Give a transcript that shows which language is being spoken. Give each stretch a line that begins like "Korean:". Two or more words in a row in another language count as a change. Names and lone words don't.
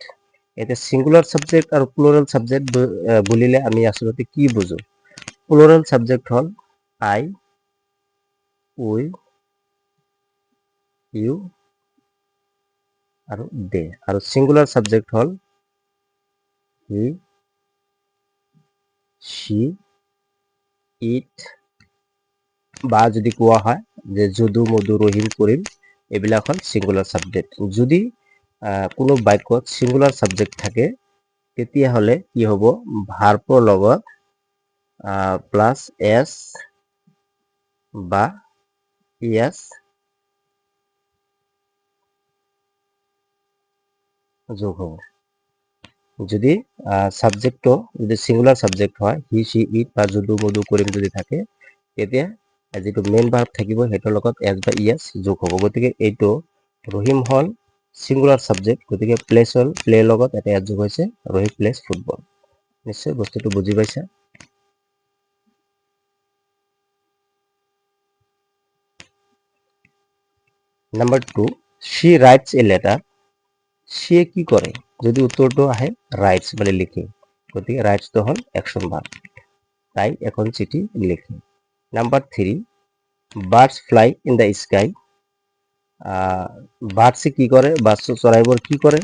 Assamese: এতিয়া
English: singular subject
Assamese: আৰু
English: plural subject
Assamese: বুলিলে আমি আচলতে কি বুজো?
English: plural subject
Assamese: হ'ল
English: I, we, you
Assamese: আৰু দে, আৰু
English: singular subject
Assamese: হ'ল
English: he, she, it,
Assamese: বা যদি কোৱা হয় যে যদু, মধু, ৰহিম, কৰিম, এইবিলাক হ'ল
English: singular subject.
Assamese: যদি কোনো বাক্যত
English: singular subject
Assamese: থাকে তেতিয়াহ'লে কি হ'ব? ভাৰ্বৰ লগত
English: plus s
Assamese: বা ইএছ যোগ হ'ব। যদি সাবজেক্টটো যদি
English: singular subject
Assamese: হয়,
English: he, she, it
Assamese: বা যদু, মধু, কৰিম যদি থাকে, তেতিয়া যিটো
English: main verb
Assamese: থাকিব সেইটোৰ লগত এছ বা ইএছ যোগ হ'ব। গতিকে এইটো ৰহিম হ'ল
English: singular subject,
Assamese: গতিকে প্লেচ হ'ল প্লেৰ লগত এটা এছ যোগ হৈছে, ৰহিম
English: plays football.
Assamese: নিশ্চয় বস্তুটো বুজি পাইছা। নাম্বাৰ 2,
English: she writes a letter.
Assamese: সিয়ে কি কৰে? যদি উত্তৰটো আহে ৰাইটস মানে লিখে, গতিকে ৰাইটসটো হ'ল
English: action verb.
Assamese: তাই এখন চিঠি লিখে। নাম্বাৰ 3,
English: birds fly in the sky.
Assamese: বাৰ্ডছে কি কৰে বা চৰাইবোৰ কি কৰে?